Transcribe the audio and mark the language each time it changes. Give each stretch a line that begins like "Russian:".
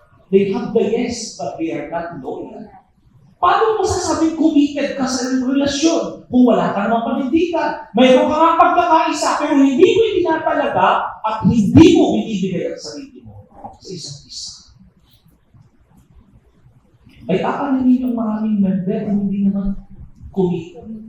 English: They have the yes, but they are not loyal.
Filipino: Paano mo masasabing committed ka sa relasyon kung wala ka namang panindigan? Mayroon ka nga pagkakaisa, pero hindi mo itinatalaga at hindi mo binibigay ang sarili mo sa isa't isa. Ay akala ninyong maraming member na hindi naman committed.